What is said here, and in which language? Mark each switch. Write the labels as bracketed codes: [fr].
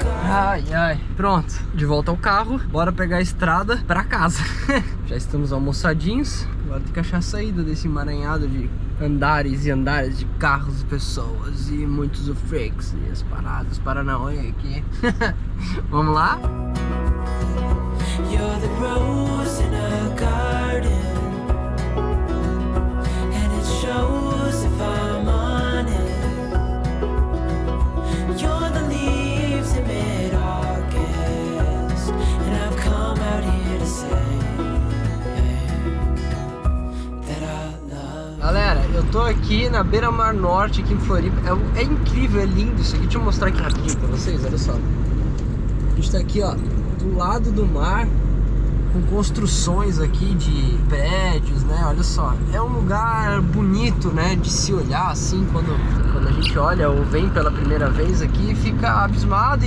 [pt] Ai, pronto, de volta ao carro, bora pegar a estrada pra casa. Já estamos almoçadinhos, agora tem que achar a saída desse emaranhado de andares e andares de carros, pessoas e muitos freaks e as paradas, Paranauê aqui. Vamos lá? [en] You're the rose in a garden, and it shows if I'm on it. You're the leaves in mid-August, and I've come out here to say that I love. [pt] Galera, eu tô aqui na Beira-Mar Norte, aqui em Floripa. É incrível, é lindo isso aqui. Deixa eu mostrar aqui rapidinho pra vocês, olha só. A gente tá aqui, ó, do lado do mar, com construções aqui de prédios, né? Olha só, é um lugar bonito, né? De se olhar assim, quando a gente olha ou vem pela primeira vez aqui, fica abismado.